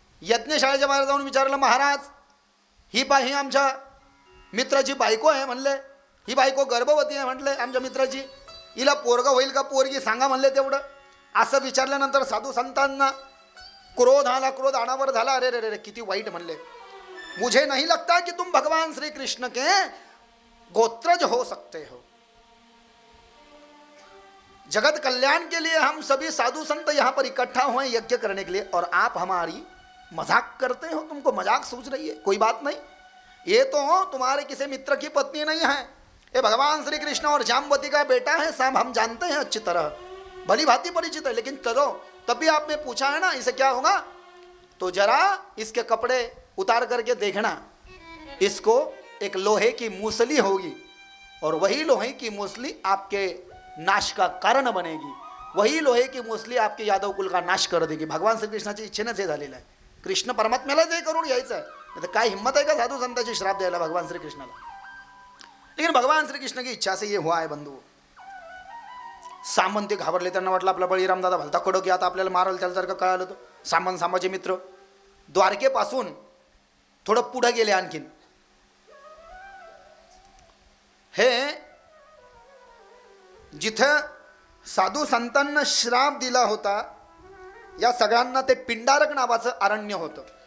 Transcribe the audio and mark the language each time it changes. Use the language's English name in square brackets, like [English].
[Marathi] यज्ञशाळेच्या बाहेर जाऊन विचारलं, महाराज ही ही आमच्या मित्राची बायको आहे म्हणले, ही बायको गर्भवती आहे म्हटले आमच्या मित्राची, हिला पोरगा होईल का पोरगी सांगा म्हणले तेवढं. असं विचारल्यानंतर साधू संतांना क्रोध आला, क्रोध अनावर झाला. अरे रे रे किती वाईट म्हणले, [Hindi] मुझे नहीं लगता कि तुम भगवान श्री कृष्ण के गोत्रज हो सकते हो. जगत कल्याण के लिए हम सभी साधु संत यहाँ पर इकट्ठा हुए यज्ञ करने के लिए, और आप हमारी मजाक करते हो, तुमको मजाक सूझ रही है. कोई बात नहीं, ये तो तुम्हारे किसी मित्र की पत्नी नहीं है, ये भगवान श्री कृष्ण और जाम्बवती का बेटा है सांब, हम जानते हैं अच्छी तरह, भली भांति परिचित है. लेकिन चलो तब भी आपने पूछा है ना इसे क्या होगा, तो जरा इसके कपड़े उतार करके देखना, इसको एक लोहे की मूसली होगी और वही लोहे की मूसली आपके नाश का कारण बनेगी, वही लोहे की मूसली आपके यादव कुल का नाश कर देगी. [Marathi] भगवान श्रीकृष्णाची इच्छेनेच हे झालेलं आहे. कृष्ण परमात्म्यालाच हे करून घ्यायचं आहे, नाही तर काय हिम्मत आहे का साधू संतांची श्राप द्यायला भगवान श्रीकृष्णाला. [Hindi] लेकिन भगवान श्रीकृष्ण की इच्छा से ये हुआ है बंधू. [Marathi] सामंत ते घाबरले, त्यांना वाटलं आपला बळीराम दादा भलता कडक, आता आपल्याला मारल, त्याला जर का कळालं तर. सांबाचे मित्र द्वारकेपासून थोडं पुढे गेले आणखीन. हे जिथं साधू संतांना श्राप दिला होता, या सगळ्यांना ते पिंडारक नावाचं अरण्य होतं.